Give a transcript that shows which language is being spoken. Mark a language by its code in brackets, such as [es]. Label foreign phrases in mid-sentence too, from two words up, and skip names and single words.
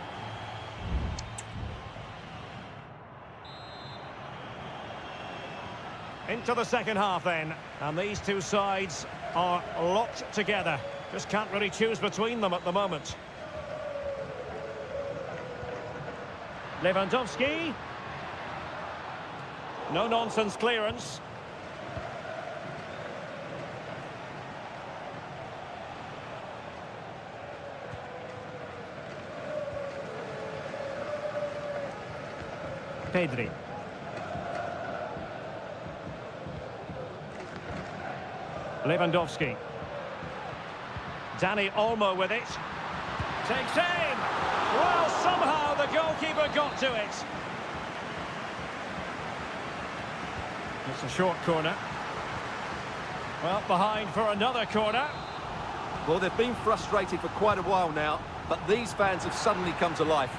[en] Into the second half then. And these two sides are locked together. Just can't really choose between them at the moment. Lewandowski. No-nonsense clearance. Pedri. Lewandowski. Dani Olmo with it. Takes aim. Well, somehow the goalkeeper got to it. It's a short corner. Well, behind for another corner. Well, they've been frustrated for quite a while now, but these fans have suddenly come to life.